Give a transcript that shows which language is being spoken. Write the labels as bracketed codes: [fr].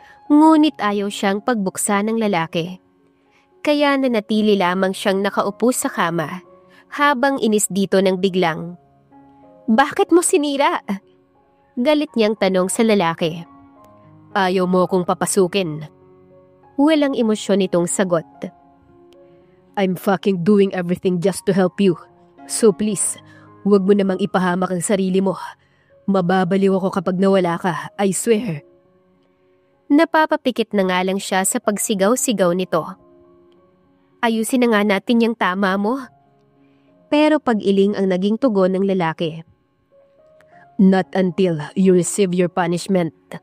[tl] Ngunit ayaw siyang pagbuksan ng lalaki. Kaya nanatili lamang siyang nakaupo sa kama habang inis dito ng biglang. Bakit mo sinira? Galit niyang tanong sa lalaki. Ayaw mo akong papasukin. Walang emosyon itong sagot. [en] I'm fucking doing everything just to help you. So please, [tl] huwag mo namang ipahamak ang sarili mo. Mababaliw ako kapag nawala ka, [en] I swear. [tl] Napapapikit na nga lang siya sa pagsigaw-sigaw nito. Ayusin na nga natin yung tama mo. Pero pag-iling ang naging tugon ng lalaki. [en] Not until you receive your punishment.